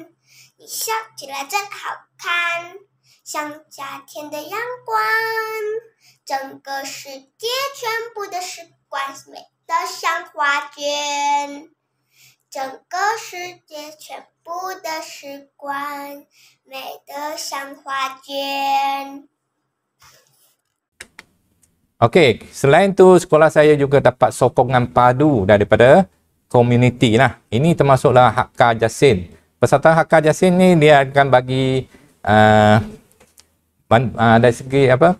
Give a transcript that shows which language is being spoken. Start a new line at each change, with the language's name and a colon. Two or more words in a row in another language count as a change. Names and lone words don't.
Chinese: 你笑起来真好看，像夏天的阳光。整个世界全部的时光美得像画卷。整个世界全部的时光美得像画卷。
Malay: Okey, selain tu sekolah saya juga dapat sokongan padu daripada komuniti lah. Ini termasuklah Hakka Jasin. Peserta Hakka Jasin ni dia akan bagi dari segi apa?